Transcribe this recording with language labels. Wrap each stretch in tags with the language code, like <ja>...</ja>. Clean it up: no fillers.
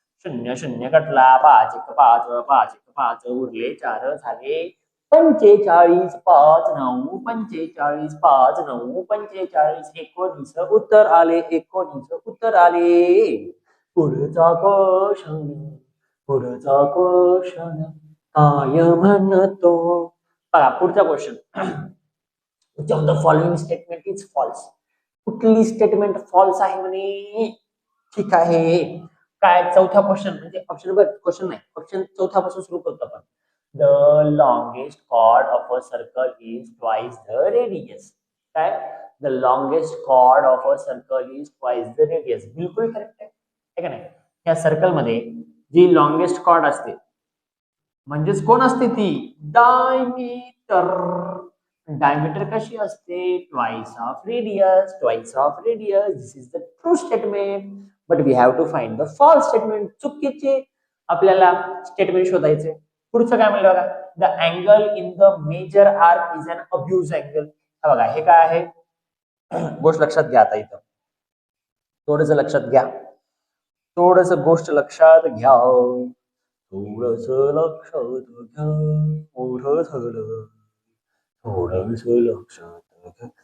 <mr>0 0 कटला 5 1 5 5 1 5 उरले 4 झाले 45 5 9 45 5 9 45 19 उत्तर आले 19 उत्तर आले. पुढचा क्वेश्चन काय म्हणतो बघा. पुढचा question,</mr> <en>which of the following statement is false?</en> <mr>कुठली स्टेटमेंट फॉल्स आहे म्हणे. ठीक आहे, काय चौथा क्वेश्चन म्हणजे ऑप्शन नंबर क्वेश्चन नाही, ऑप्शन चौथ्यापासून सुरू करतो आपण.</mr> <en>The longest chord of a circle is twice the radius. काय the longest chord of a circle is twice the radius.</en> <mr>बिलकुल करेक्ट आहे का नाही. या सर्कल मध्ये जी लॉंगेस्ट कॉर्ड असते म्हणजेच कोण असते ती डायमीटर.</mr> <en>diameter</en> <mr>कशी असते</mr> <en>Twice of radius. Twice of radius. This is the true statement. But we have to find the false statement.</en> <mr>चुकीचे आपल्याला स्टेटमेंट शोधायचे. पुढचं काय म्हणलं बघा.</mr> <en>The angle in the major arc is an obtuse angle.</en> <mr>बघा हे काय आहे गोष्ट लक्षात घ्या. आता इथं थोडस लक्षात घ्या. थोडस गोष्ट लक्षात घ्या. थोडस लक्षात घ्या. मोठं झालं थोडस लक्षात घ्या.</mr>